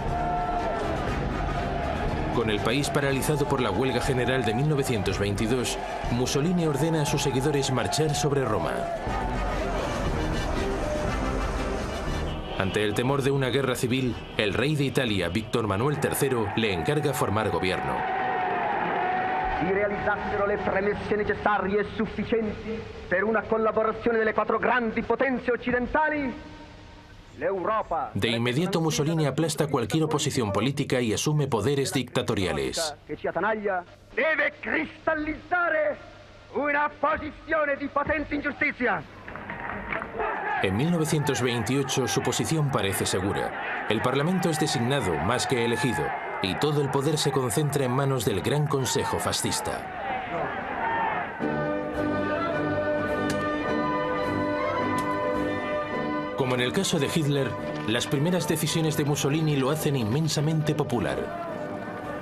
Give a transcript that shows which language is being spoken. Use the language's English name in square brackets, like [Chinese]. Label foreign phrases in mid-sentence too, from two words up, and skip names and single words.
[Spanish] Con el país paralizado por la huelga general de 1922, Mussolini ordena a sus seguidores marchar sobre Roma. Ante el temor de una guerra civil, el rey de Italia, Víctor Manuel III, le encarga formar gobierno. [Italian] Si realizzassero le premesse necessarie e sufficienti per una collaborazione delle quattro grandi potenze occidentali, l'Europa... [Spanish] De inmediato Mussolini aplasta cualquier oposición política y asume poderes dictatoriales. [Italian] ...che ci attanaglia deve cristallizzare una posizione di potente ingiustizia. [Spanish] En 1928 su posición parece segura. El Parlamento es designado más que elegido y todo el poder se concentra en manos del Gran Consejo Fascista. Como en el caso de Hitler, las primeras decisiones de Mussolini lo hacen inmensamente popular.